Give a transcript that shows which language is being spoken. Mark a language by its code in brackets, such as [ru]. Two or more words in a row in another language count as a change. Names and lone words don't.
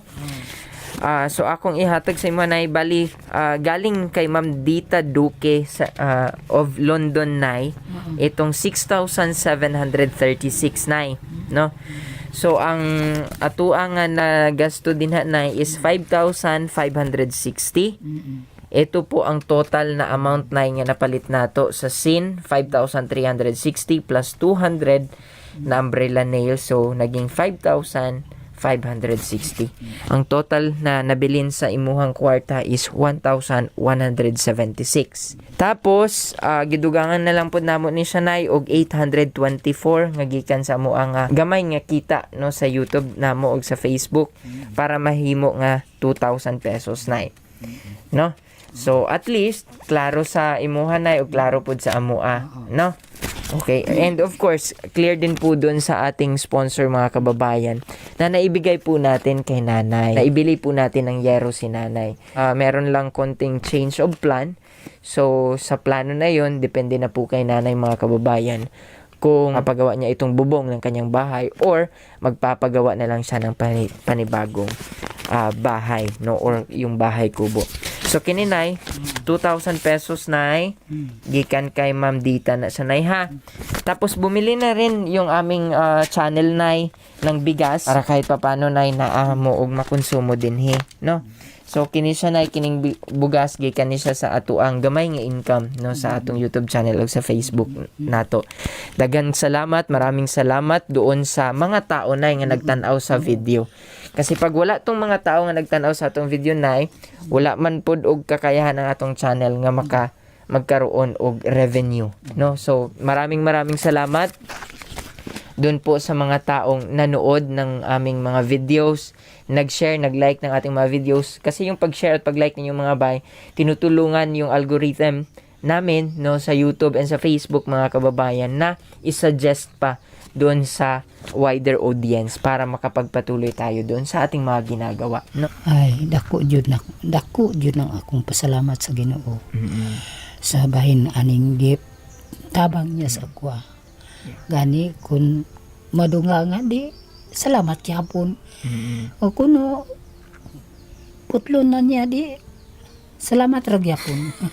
[ceb] So akong ihatag sa imo nay bali galing kay Ma'am Dita Duque sa, of London nay itong 6,736 nay no. So ang atoa nga na gasto dinha nay is 5,560. Ito po ang total na amount na nga napalit nato sa sin 5,360 plus 200 na [en] umbrella nail, [ceb] so naging 5,560. Ang total na nabilin sa imuhang kwarta is 1,176. Tapos gidugangan na lang pud namo ni siya nay og 824 nga gikan sa amo ang gamay nga kita no sa YouTube namo og sa Facebook para mahimo nga 2,000 pesos nay no. So at least klaro sa imuha nay ug klaro pud sa amoa no. [tl] Okay, [en] and of course clear [tl] din po dun sa ating sponsor mga kababayan na naibigay po natin kay nanay, naibili po natin ng yero si nanay. Meron lang konting [en] change of plan, [tl] so sa plano na yon depende na po kay nanay mga kababayan kung mapagawa niya itong bubong ng kanyang bahay or magpapagawa na lang siya ng panibagong bahay no or yung bahay kubo. [ceb] So kininay 2,000 pesos nay gikan kay Ma'am Dita na sa nay ha. [tl] Tapos bumili na rin yung aming channel nay ng bigas para kahit papano nay naamo og makonsumo din no. [ceb] So kini siya nay kining bugas gikan ni siya sa atuang gamay nga income no sa atong YouTube channel ug sa Facebook nato. Daghang salamat, [tl] maraming salamat doon sa mga tao [ceb] nay nga nagtan-aw sa video. [tl] Kasi pag wala tong mga tao [ceb] nga nagtan-aw sa atong video nay, wala man pod og kakayahan ng atong channel nga magkaroon og revenue, no? [tl] So maraming salamat. doon po sa mga taong nanood ng aming mga videos, nag-share, nag-like ng ating mga videos. Kasi yung pag-share at pag-like ninyong mga bay, tinutulungan yung algorithm namin, no, sa YouTube and sa Facebook, mga kababayan, na isuggest pa doon sa [en] wider audience [tl] para makapagpatuloy tayo doon sa ating mga ginagawa, no? [ceb] Ay, dako jud ang akong pasalamat sa Ginoo. Sa bahin aning gift tabang niya sa akwa. Gani kun madunga nga di salamat yapon. O kuno putlon na niya di salamat ra gyapon.